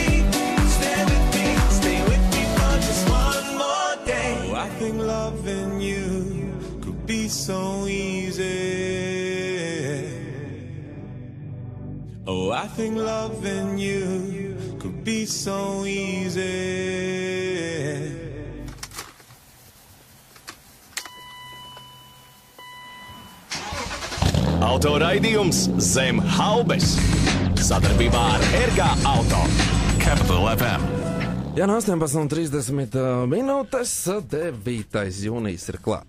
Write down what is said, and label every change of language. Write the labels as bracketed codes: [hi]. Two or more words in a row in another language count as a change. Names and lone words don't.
[en] Stay with me for just one more day. Oh, I think loving you could be so easy. Oh, I think loving you could be so easy. [lv] Autoraidījums Zem haubes sadarbībā ar RG Auto. Capital FM. Jā, no 18:30 minūtes, 9. jūnijas ir klāt.